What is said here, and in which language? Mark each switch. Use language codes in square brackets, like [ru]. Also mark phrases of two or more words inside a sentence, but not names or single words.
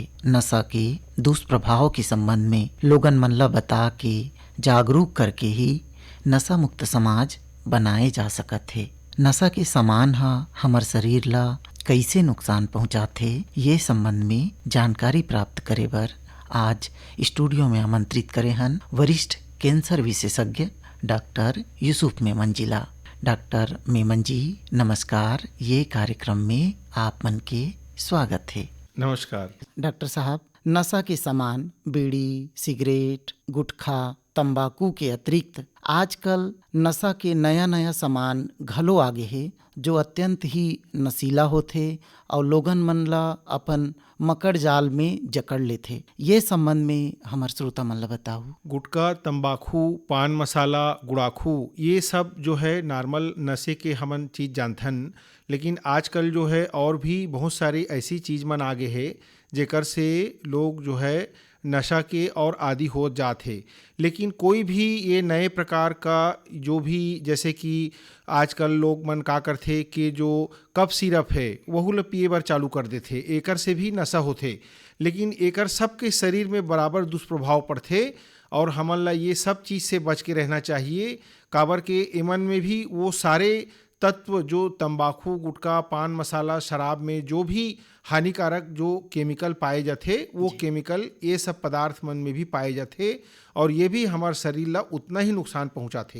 [hne] नशा के दुष्प्रभाव के संबंध में लोगन मन ला बता के जागरूक करके ही नशा मुक्त समाज बनाए जा सकत है। नशा के समान ह हमर शरीर ला कैसे नुकसान पहुंचाथे ये संबंध में जानकारी प्राप्त करे बर आज स्टूडियो में आमंत्रित करे हन वरिष्ठ कैंसर विशेषज्ञ डॉक्टर यूसुफ मेमन जिला। डॉक्टर मेमन जी नमस्कार, ये कार्यक्रम में आप मन के स्वागत है। नमस्कार डॉक्टर साहब, नशा के सामान बीड़ी, सिगरेट, गुटखा, तंबाकू के अतिरिक्त आजकल नशा के नया नया सामान घलो आगे है जो अत्यंत ही नशीला होथे और लोगन मन ला अपन मकड़ जाल में जकड़ लेथे। ये संबंध में हमार श्रोता मन ला बताओ। गुटखा, तंबाकू, पान मसाला, गुड़ाखू, ये सब जो है नॉर्मल नशे के हमन चीज़ जानथन, लेकिन आजकल जो है और भी बहुत सारी ऐसी चीज़ मन आगे है जेकर से लोग जो है नशा के और आदी हो जाते। लेकिन कोई भी ये नए प्रकार का जो भी, जैसे कि आजकल लोग मन का करथे कि जो कफ सिरप है वहू ल पिए बर चालू कर देथे, एकर से भी नशा होथे। लेकिन एकर सबके शरीर में बराबर दुष्प्रभाव पड़थे और हमन ला ये सब चीज़ से बच के रहना चाहिए। काबर के एमन में भी वो सारे तत्व जो तंबाकू, गुटखा, पान मसाला, शराब में जो भी हानिकारक जो केमिकल पाए जाते वो केमिकल ये सब पदार्थ मन में भी पाए जाते और ये भी हमारे शरीर ला उतना ही नुकसान पहुंचाते।